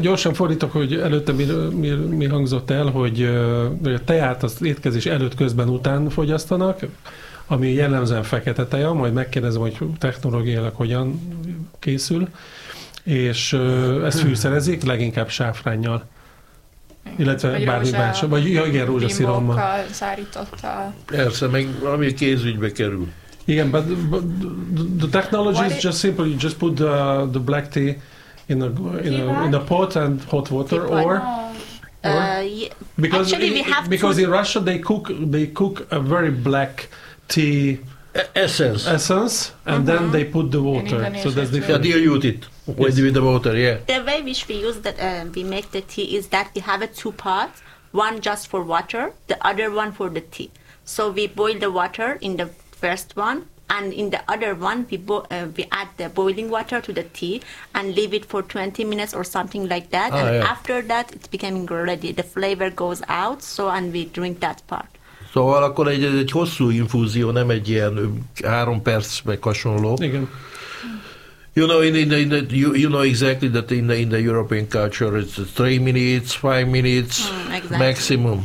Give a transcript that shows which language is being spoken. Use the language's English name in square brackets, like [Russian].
[Hungarian] Gyorsan fordítok, hogy előtte mi hangzott el, hogy a teát az étkezés előtt, közben, után fogyasztanak, ami jellemzően fekete teja, majd megkérdezem, hogy technológiailag hogyan készül, és ezt fűszerezik, leginkább sáfránnyal, illetve bármi más. Vagy igen, rózsaszirommal. Persze, meg ami kézügybe kerül. Igen, [English] but the technology is just simple. You just put the black tea in a pot and hot water, or... Because in Russia they cook a very black tea... Essence, and then they put the water. So that's different. Yeah, dilute it with the water. Yeah. The way which we use that we make the tea is that we have a 2 pots, one just for water, the other one for the tea. So we boil the water in the first one, and in the other one we add the boiling water to the tea and leave it for 20 minutes or something like that. Ah, and yeah, after that it's becoming ready. The flavor goes out, so and we drink that part. [Hungarian] Szóval akkor egy hosszú infúzió, nem egy ilyen 3 perc meg hasonló. Igen. [English] You know, you know exactly that in the European culture it's 3 minutes, 5 minutes exactly, maximum.